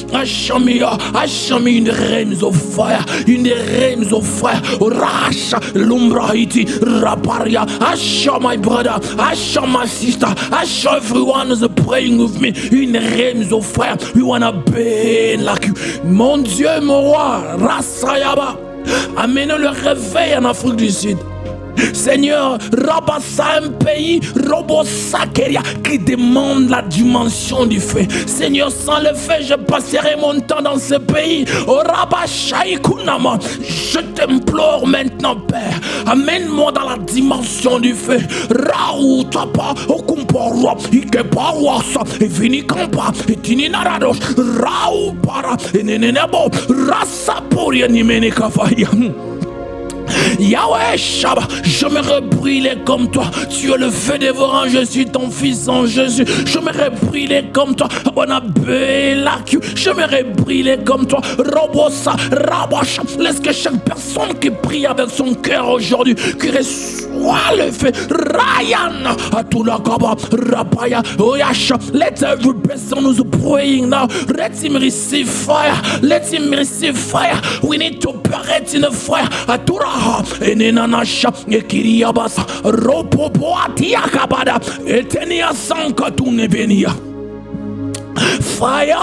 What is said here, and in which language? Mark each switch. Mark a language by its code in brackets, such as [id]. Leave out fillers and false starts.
[en] Usher me in the realms of fire, in the realms of fire. Rasha, Lumbrahiti, Raparia. Usher my brother, usher my sister, usher everyone who's praying with me in the realms of fire. We wanna burn like you. [fr] Mon Dieu, mon roi, [en] Rasayaba. [fr] Amenez le réveil en Afrique du Sud. Seigneur, Rabassa, un pays, Robosakeria, qui demande la dimension du feu. Seigneur, sans le feu, je passerai mon temps dans ce pays. Oh, Rabashaïkunama, je t'implore maintenant, Père, amène-moi dans la dimension du feu. Raou, tapa, okumporwa, ikeparwasa, et vinikampa, et tininarados, Raou, para, et nenenebo, Rasaporia, nimenikafaya. Yahweh, Shabba, je me brûler comme toi. Tu es le feu dévorant, je suis ton fils en Jésus. Je me brûler comme toi. Je me brûler comme toi. Robosa, Rabash. Laisse que chaque personne qui prie avec son cœur aujourd'hui, qui reçoit le feu. Ryan, Atulakaba, Rapaya, Oyasha. [en] Let every person who's praying now, let him receive fire. Let him receive fire. We need to operate in the fire. Atura. Enenanasha ekiriabasa ropopo atiakabada etenia sankatune. Fire!